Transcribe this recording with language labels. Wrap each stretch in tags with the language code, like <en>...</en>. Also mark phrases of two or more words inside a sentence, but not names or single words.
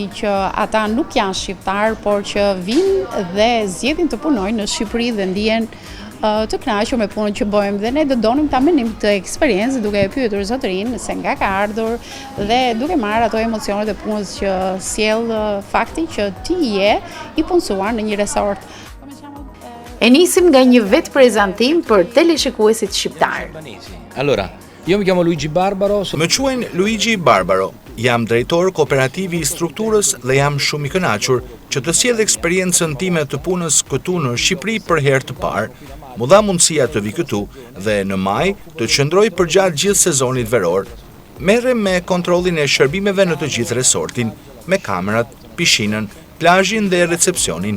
<sq>që ata nuk janë shqiptar, por që vinë dhe zgjedhin të punojnë në Shqipëri dhe ndihen të kënaqur me punën që bëjmë dhe ne do donim ta menim të eksperiencë duke e pyetur zotërinë se nga ka ardhur dhe duke marrë ato emocionet e punës që sjell fakti që ti je i punësuar në një resort. E nisim nga një vetë prezantim për teleshikuesit shqiptar.</sq> <it>Allora, io mi chiamo Luigi Barbaro.</it> <sq>Më quajnë Luigi Barbaro. Jam drejtor kooperativi i strukturës dhe jam shumë i kënaqur që të sjell eksperiencën time të punës këtu në Shqipëri për herë të parë. Mu dha mundësia të vi këtu dhe në maj të qëndroj përgjatë gjithë sezonit veror. Merrem me kontrollin e shërbimeve në të gjithë resortin, me kamerat, pishinën, plazhin dhe recepcionin.</sq>